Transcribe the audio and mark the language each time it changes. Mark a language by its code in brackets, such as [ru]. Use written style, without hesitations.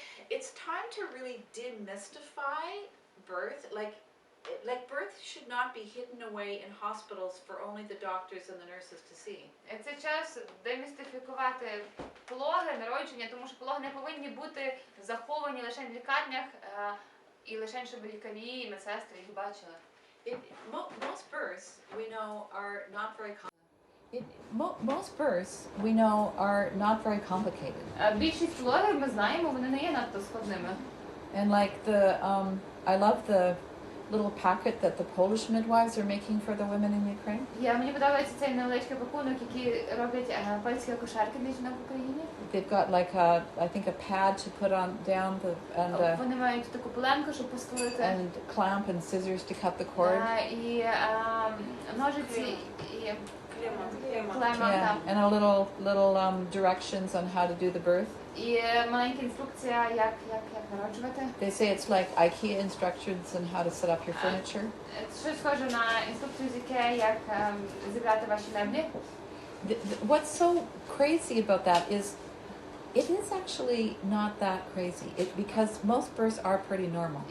[en] It's time to really demystify birth. Like birth should not be hidden away in hospitals for only the doctors and the nurses to see. [uk] Це час демістифікувати пологи, народження, тому що пологи не повинні бути заховані лише в лікарнях і лише щоб лікарі і медсестри їх бачили. [en] Most births we know are not very complicated. [uk] Більшість пологів ми знаємо, вони не є надто складними. [en] And I love the little packet that the Polish midwives are making for the women in Ukraine. [uk] Мені подобається цей невеличкий пакунок, який роблять польські акушерки для жінок в Україні. [en] they've got like a, I think a pad to put on down the [uk] Вони мають таку поленку, щоб постелити. [en] and clamp and scissors to cut the cord. [uk] І ножиці, і клема, [en] Yeah, [uk] так. [en] and a little directions on how to do the birth. [uk] І маленька інструкція, як народжувати. [en] They say it's like IKEA instructions on how to set up your furniture. [uk] Щось схоже на інструкцію з IKEA, як зібрати ваші меблі. [en] What's so crazy about that is it is actually not that crazy because most births are pretty normal.